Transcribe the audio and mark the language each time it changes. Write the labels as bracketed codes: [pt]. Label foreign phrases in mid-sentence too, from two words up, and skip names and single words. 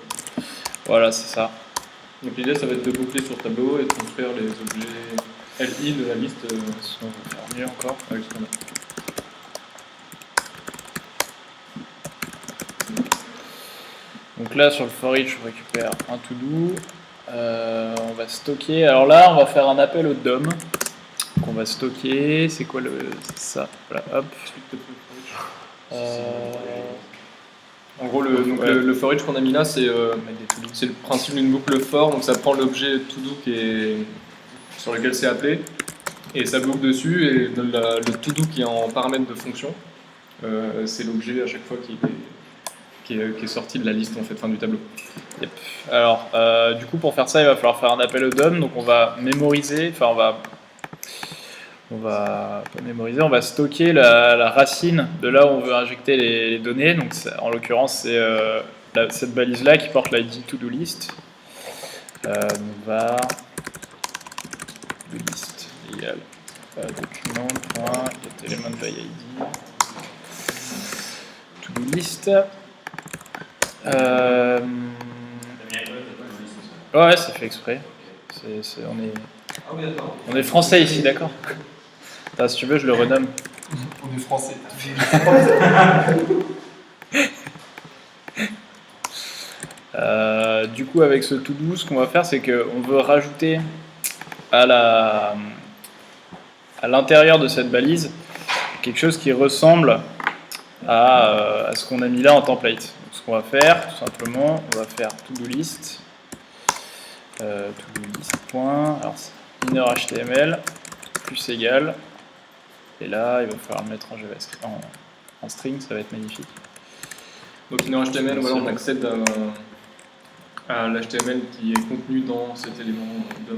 [fr] Voilà, c'est ça. Donc l'idée ça va être de boucler sur le tableau et de construire les objets LI de la liste. Si on veut faire mieux encore. Avec ce qu'on a. Donc là sur le for each on récupère un to-do, on va stocker, alors là on va faire un appel au DOM, donc on va stocker, c'est quoi ça, voilà, hop. En gros le for each qu'on a mis là c'est le principe d'une boucle for, donc ça prend l'objet to-do sur lequel c'est appelé et ça boucle dessus et le to-do qui est en paramètre de fonction, c'est l'objet à chaque fois qui est sorti de la liste en fait, fin du tableau. Yep. Alors, du coup, pour faire ça, il va falloir faire un appel au DOM. Donc, on va mémoriser, enfin, on va pas mémoriser, on va stocker la racine de là où on veut injecter les données. Donc, en l'occurrence, c'est cette balise-là qui porte l'ID to-do list. On va to-do list égale document.getElementById to-do list. Ouais, c'est fait exprès. On est français ici, d'accord? Si tu veux, je le renomme. On est français. Du coup, avec ce to-do, ce qu'on va faire, c'est qu'on veut rajouter à l'intérieur de cette balise quelque chose qui ressemble à ce qu'on a mis là en template. Donc, ce qu'on va faire, tout simplement, on va faire to-do list. To-do list. Alors, inner HTML plus égal. Et là, il va falloir le mettre en JavaScript, en string, ça va être magnifique. Donc inner HTML, voilà, on accède à l'HTML qui est contenu dans cet élément DOM.